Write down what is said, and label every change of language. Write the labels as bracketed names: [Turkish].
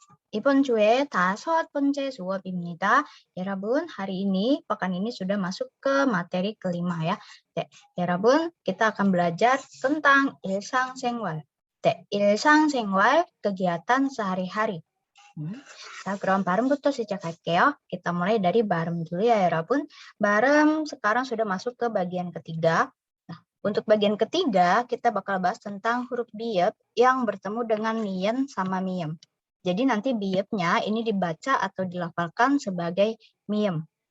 [Korean] 이번 주에 5번째 수업입니다. [Indonesian] 여러분, hari ini, pekan ini sudah masuk ke materi kelima ya. 네, 여러분, kita akan belajar tentang 일상생활. 네, 일상생활, kegiatan sehari-hari. [Korean] 자, 그럼 발음부터 시작할게요. [Indonesian] Kita mulai dari 발음 dulu ya, 여러분. 발음 sekarang sudah masuk ke bagian ketiga. Untuk bagian ketiga, kita bakal bahas tentang huruf biep yang bertemu dengan mien sama miem. Jadi nanti biepnya ini dibaca atau dilafalkan sebagai miem.